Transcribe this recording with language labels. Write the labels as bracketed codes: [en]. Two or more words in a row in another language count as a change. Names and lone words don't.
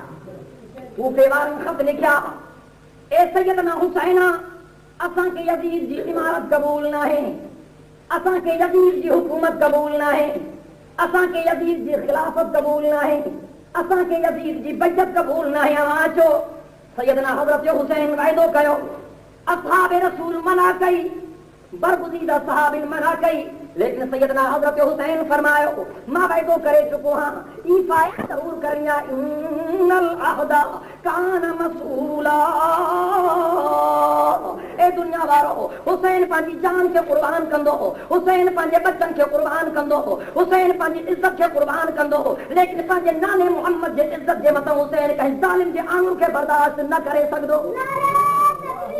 [sd] हू बेवारनि ख़त लिखिया, ए सैयदना हुसैन, असांखे यज़ीद जी इमारत क़बूल न आहे, असांखे यज़ीद जी हुकूमत क़बूल न आहे, असांखे यज़ीद जी ख़िलाफ़त क़बूल न आहे, असांखे यज़ीद जी बैअत क़बूल न आहे। अचो सैयदना हज़रत हुसैन वाइदो कयो, असहाबे रसूल मना कई, बरगुज़ीदा सहाबिन मना कई, लेकिन सैयदना हज़रत हुसैन फरमायो, मां वाइदो करे चुको हां, ईफ़ाए ज़रूर करिया, [ar] إن العهد كان مسؤولا. [sd] ए दुनिया वारो, हुसैन पंहिंजी जान खे क़ुर्बान कंदो हो, हुसैन पंहिंजे बचन खे क़ुर्बान कंदो हो, हुसैन पंहिंजी इज़त खे क़ुर्बान कंदो हो, लेकिन पंहिंजे नाने मुहम्मद जे इज़त जे मथां हुसैन कंहिं ज़ालिम जे आंगुर खे बर्दाश्त न करे सघंदो।